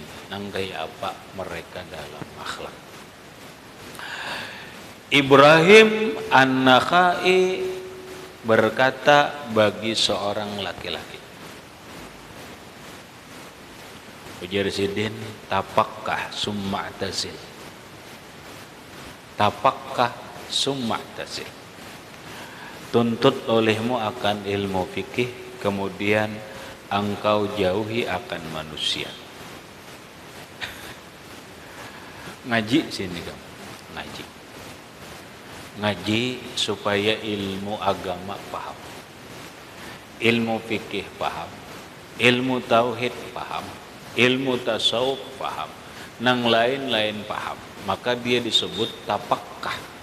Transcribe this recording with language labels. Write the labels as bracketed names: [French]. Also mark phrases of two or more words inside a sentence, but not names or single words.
[Indonesian] Nang kayak apa mereka dalam akhlak. Ibrahim An-Nakhai berkata bagi seorang laki-laki, ujar Sidin, [Arabic] tapakkah summa tazil. Tapakkah summa tazil. [Indonesian] Tuntut olehmu akan ilmu fikih, kemudian engkau jauhi akan manusia. Ngaji sini kamu, ngaji. Ngaji supaya ilmu agama paham, ilmu fikih paham, ilmu tauhid paham, ilmu tasawuf paham, nang lain-lain paham, maka dia disebut tapakkah.